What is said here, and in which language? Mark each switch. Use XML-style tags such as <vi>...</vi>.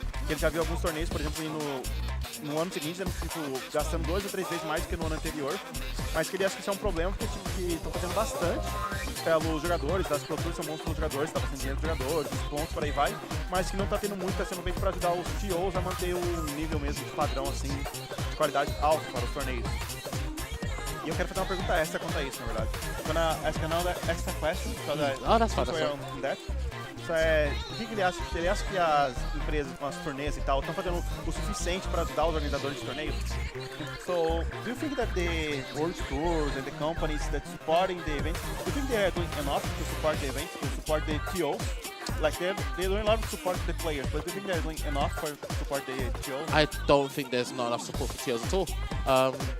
<pt>Ele já viu alguns torneios, por exemplo, no ano seguinte, tipo, gastando 2 ou 3 vezes mais do que no ano anterior, mas que ele acha que isso é um problema porque estão fazendo bastante pelos jogadores, das Pro Tours são bons pelos jogadores, está fazendo dinheiro dos jogadores, os pontos, por aí vai, mas que não está tendo muito, está sendo feito para ajudar os TOs a manter o nível mesmo de padrão, assim, de qualidade alta para os torneios. E eu quero fazer uma pergunta extra quanto a isso, na verdade.</pt> <en>Gonna ask another extra question, because that's fine.</en> <pt>O que ele acha? Ele acha que as empresas, com as turnês e tal, estão fazendo o suficiente para ajudar os organizadores de torneios?</pt> <en>So, do you think that the World Tours and the companies that supporting the events, do you think they are doing enough to support the events, to support the TOs? Like they're doing a lot of support to the players, but do you think they're doing enough for support the TOs? I don't think there's not enough support for TOs at all.</en>